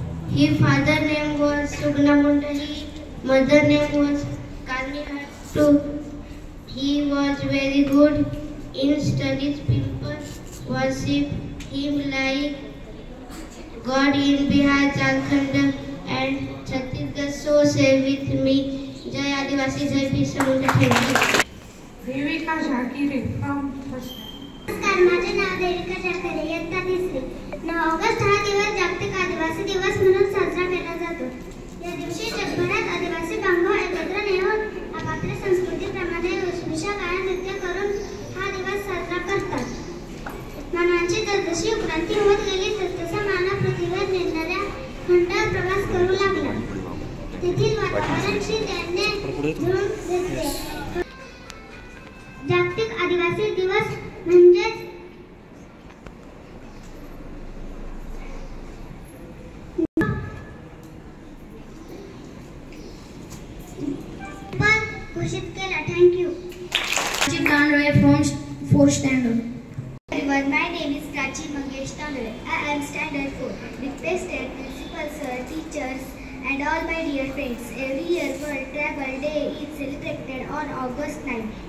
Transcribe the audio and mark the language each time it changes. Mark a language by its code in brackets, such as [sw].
[en] His father name was Sugna Munda. His mother name was Karni Hattu. He was very good in studies. People worship him like God in Bihar, Jharkhand and Chhattisgarh. So say with me, Jai Adivasi, Jai Birsa Munda. Thank you. Devika Jhakire from [mr] नमस्कार, माझे नाव देविका झाकिरे, इयत्ता 3री. 9 August हा दिवस जागतिक आदिवासी दिवस म्हणून साजरा केला जातो. या दिवशी जगभरात आदिवासी बांधव एकत्र येऊन आपापल्या संस्कृतीप्रमाणे वेशभूषा घालून नृत्य करून हा दिवस साजरा करतात. मानवाची जसजशी क्रांती होत गेली तसतसा मानव पृथ्वीवर निघणाऱ्या खंडावर प्रवास करू लागला. तेथील वातावरणाशी त्याने जुळून घेतले. जागतिक आदिवासी दिवस म्हणजेच घोषित केला. [en] Thank you. Fourth standard. Everyone, my name is Prachi Mangesh Tandale. I am standard 4. Respected principal sir, teachers, and all my dear friends. Every year World Travel Day is celebrated on August 9.